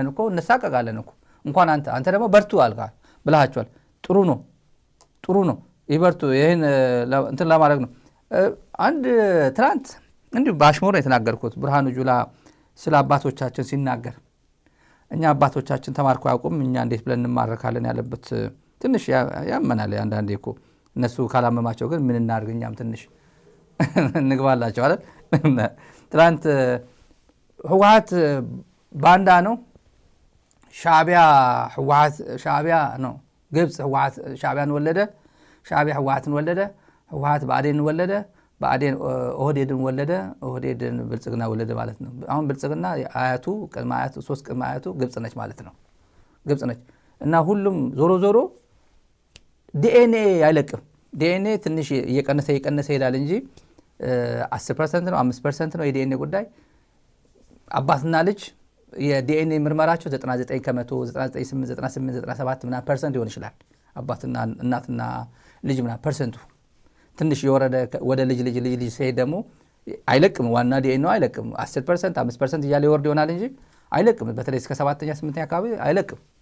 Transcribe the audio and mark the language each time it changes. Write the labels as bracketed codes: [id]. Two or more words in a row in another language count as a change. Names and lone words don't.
[am] እኮ እንሳቀቃለን እኮ። እንኳን አንተ ደግሞ በርቱ አልካል ብለሃቸዋል። ጥሩ ነው ይበርቱ። ይሄን እንትን ለማድረግ ነው። አንድ ትናንት እንዲሁ ባሽሙር ነው የተናገርኩት። ብርሃኑ ጁላ ስለ አባቶቻችን ሲናገር እኛ አባቶቻችን ተማርኮ ያውቁም እኛ እንዴት ብለን እንማረካለን ያለበት ትንሽ ያመናል። አንዳንዴ እኮ እነሱ ካላመማቸው ግን ምን እናድርግ እኛም ትንሽ እንግባላቸው አይደል? ትናንት ህወሓት ባንዳ ነው፣ ሻዕቢያ ነው። ግብፅ ህወሓት ሻዕቢያን ወለደ፣ ሻዕቢያ ህወሓትን ወለደ፣ ህወሓት ብአዴንን ወለደ፣ ብአዴን ኦህዴድን ወለደ፣ ኦህዴድን ብልጽግና ወለደ ማለት ነው። አሁን ብልጽግና አያቱ ቅድመ አያቱ 3 ቅድመ አያቱ ግብፅ ነች ማለት ነው። ግብፅ ነች እና ሁሉም ዞሮ ዲኤንኤ አይለቅም። ዲኤንኤ ትንሽ እየቀነሰ ይሄዳል እንጂ 10% ነው 5% ነው የዲኤንኤ ጉዳይ። አባትና ልጅ የዲኤንኤ ምርመራቸው 99 ከመቶ 98 98 97 ምናምን ፐርሰንት ሊሆን ይችላል። አባትና እናትና ልጅ ምናምን ፐርሰንቱ ትንሽ የወረደ ወደ ልጅ ሲሄድ ደግሞ አይለቅም። ዋና ዲኤንኤው አይለቅም። 10% 5% እያለ ይወርድ ይሆናል እንጂ አይለቅም። በተለይ እስከ 7ኛ 8ኛ አካባቢ አይለቅም።